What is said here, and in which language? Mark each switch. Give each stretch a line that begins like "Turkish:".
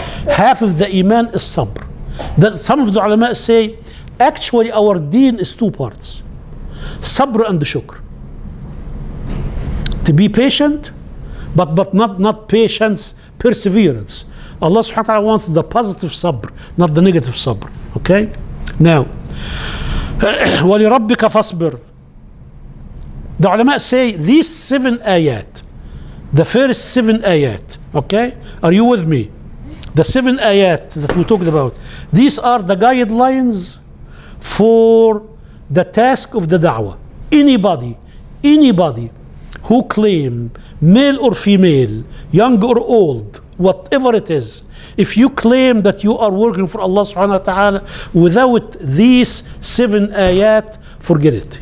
English: Half of the iman is sabr. That some of the ulama say, actually our deen is two parts: sabr and shukr. To be patient, but not patience, perseverance. Allah subhanahu wa ta'ala wants the positive sabr, not the negative sabr. Okay?
Arabic: Now, وَلِرَبِّكَ فَاصْبِرْ.
English: The ulama say these 7 ayat, the first 7 ayat, okay? Are you with me? The 7 ayat that we talked about, these are the guidelines for the task of the da'wah. Anybody who claim, male or female, young or old, whatever it is, if you claim that you are working for Allah subhanahu wa ta'ala without these 7 ayat, forget it.